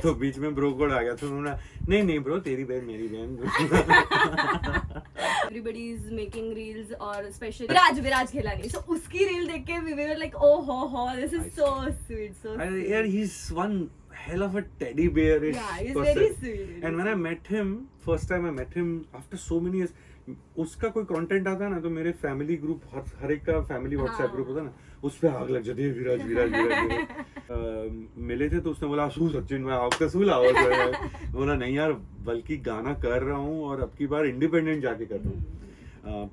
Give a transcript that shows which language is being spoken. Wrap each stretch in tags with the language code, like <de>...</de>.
<hi>तो बीच में bro code आ गया, तो उन्होंने नहीं ब्रो तेरी बहन मेरी बहन।</hi> <en>Everybody is making reels और especially Viraj</en> <hi>खेला नहीं,</hi> <en>so</en> <hi>उसकी रील देख के</hi> <en>we were like oh ho this is so sweet, so sweet. Yeah, he's one hell of a teddy bearish yeah, he's person. very sweet. And when I met him, first time I met him after so many years,</en> <hi>उसका कोई content आता ना तो मेरे family group, हर एक का family WhatsApp group होता ना, उस पे आग लग जाती है विराज। मिले थे तो उसने बोला सचिन मैं आपका सूल आवाज बोला नहीं यार, बल्कि गाना कर रहा हूँ और अब की बार इंडिपेंडेंट जाके कर रहा हूँ।</hi>